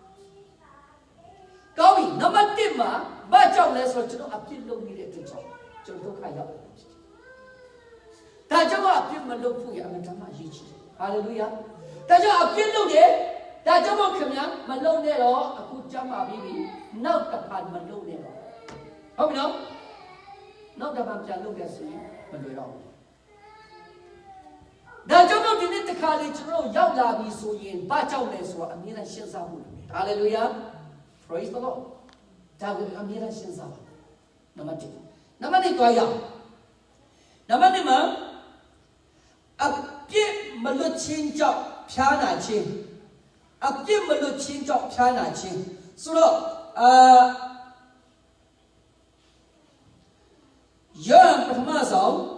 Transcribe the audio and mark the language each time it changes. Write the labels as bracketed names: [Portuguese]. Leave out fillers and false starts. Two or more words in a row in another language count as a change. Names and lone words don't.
[Burmese] ကောင်းပြီနံပါတ်1မှာဘာကြောင့်လဲဆိုတော့ကျွန်တော်အပြစ်လုပ်နေတဲ့အတွက်ကြောင့်ကျွန်တော်ဒုက္ခရောက်တယ်ဖြစ်တယ်ဒါကြောင့်အပြစ်မလုပ်ဖို့ရအမှန်တမ်းအရေးကြီးတယ်ဟာလေလုယာဒါကြောင့်အပြစ်လုပ်တယ်ဒါကြောင့်မို့ခင်ဗျာမလုံနဲ့တော့အခုကြမ်းပါပြီနောက်တစ်ခါမလုံနဲ့တော့ဟုတ်ပြီနော်နောက်တစ်ခါပြန်လုပ်တယ်ဆိုရင်မလွယ်တော့ဘူး ဒါကြောင့်မို့ဒီနေ့တစ်ခါလေကျွန်တော်ရောက်လာပြီဆိုရင်ဘာကြောင့်လဲဆိုတော့အမြဲတမ်းရှ င်းစားမှုလုပ်တယ်ဟာလေလုယာ [English] praise the lord [Burmese] ဒါကိုအမြဲတမ်းရှင်းစားပါနံပါတ်1နံပါတ်2တွားရအောင်နံပါတ်2မှာအပြစ်မလွတ်ခြင်းကြောင့်ဖြားနာခြင်းအပြစ်မလွတ်ခြင်းကြောင့်ဖြားနာခြင်းဆိုတော့ ယောဟန်ပထမဆုံး